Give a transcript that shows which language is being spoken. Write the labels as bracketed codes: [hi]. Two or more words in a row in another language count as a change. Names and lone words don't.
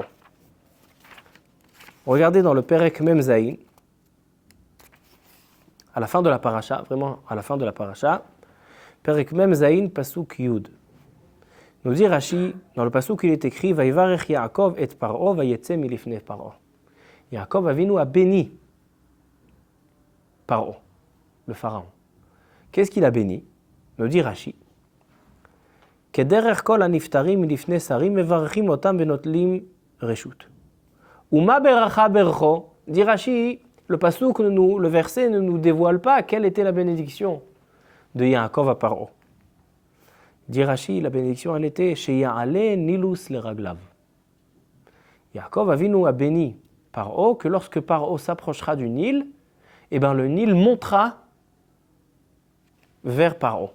[fr] Regardez dans le [he] פרק מם זין, [fr] à la fin de la paracha, vraiment à la fin de la paracha, [he] פרק מם זין, פסוק יוד. [fr] Nous dit Rashi, dans le Pasuk il est écrit, [he] ויברך יעקב את פרעה, ויצא מלפני פרעה. [fr] Yaakov Avinu a béni Paro, le pharaon. Qu'est-ce qu'il a béni? Nous dit Rashi, [he] כדרך כל הנפטרים מלפני שרים מברכים אותם ונוטלים רשות. ומה ברכה ברכו? [fr] Dit Rashi, le verset ne nous dévoile pas quelle était la bénédiction de Yaakov à Paro. Dit Rashi, la bénédiction elle était chez [he] יעלה נילוס לרגליו. [fr] Yaakov Avinu a béni Paro que lorsque Paro s'approchera du Nil, eh ben le Nil montera vers Paro.